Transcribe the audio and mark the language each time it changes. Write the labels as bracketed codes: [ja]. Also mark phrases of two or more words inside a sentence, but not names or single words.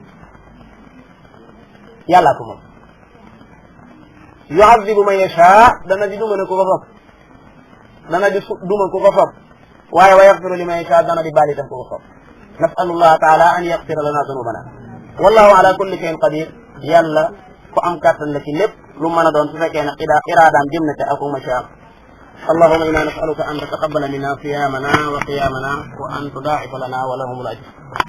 [wo] yàllaa ko moom [ar] يعذب من يشاء [wo] dana di duma ne ku ko foog dana di duma ku ko foog waaye [ar] ويغفر لمن يشاء [wo] dana di baali tam ku ko foog [ar] نسأل الله تعالى أن يغفر لنا ذنوبنا والله على كل شيء قدير [wo] yàlla ku am kàttan la ci lépp lu mën a doon su fekkee ne iraadaam jëm na ca ak [ar] ما شاء اللهم إنا نسألك أن تتقبل منا صيامنا وقيامنا وأن تضاعف لنا ولهم الأجر